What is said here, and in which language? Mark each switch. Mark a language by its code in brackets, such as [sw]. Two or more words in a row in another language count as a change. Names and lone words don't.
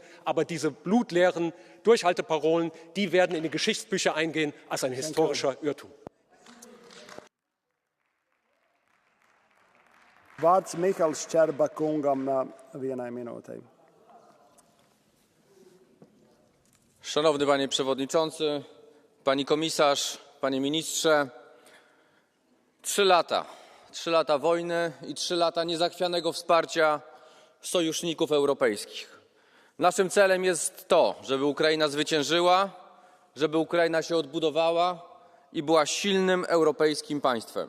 [de] Aber diese blutleeren Durchhalteparolen, die werden in die Geschichtsbücher eingehen als ein historischer Irrtum. [lv] Vārds Mihails Šķerba kungam vienai minūtei. [pl] Szanowny Panie Przewodniczący, Pani Komisarz, Panie Ministrze. 3 lata. 3 lata wojny i 3 lata niezachwianego wsparcia sojuszników europejskich. Naszym celem jest to, żeby Ukraina zwyciężyła, żeby Ukraina się odbudowała i była silnym europejskim państwem.